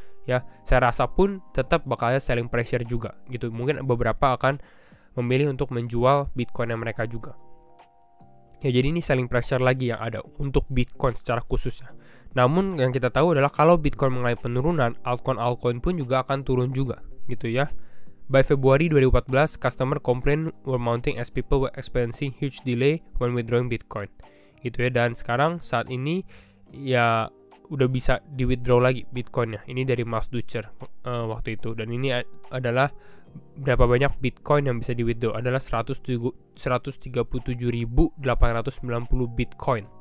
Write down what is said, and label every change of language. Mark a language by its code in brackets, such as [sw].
[id] Ya, saya rasa pun tetap bakal ada selling pressure juga gitu. Mungkin beberapa akan memilih untuk menjual Bitcoin mereka juga. Ya, jadi ini selling pressure lagi yang ada untuk Bitcoin secara khususnya. Namun yang kita tahu adalah kalau Bitcoin mengalami penurunan, altcoin pun juga akan turun juga gitu ya. [en] By February 2014, customer complaint were mounting as people were experiencing huge delay when withdrawing Bitcoin. [id] Gitu ya, dan sekarang saat ini ya udah bisa di withdraw lagi Bitcoinnya. Ini dari Miles Dutcher waktu itu. Dan ini adalah berapa banyak Bitcoin yang bisa di withdraw, adalah 137.890 Bitcoin.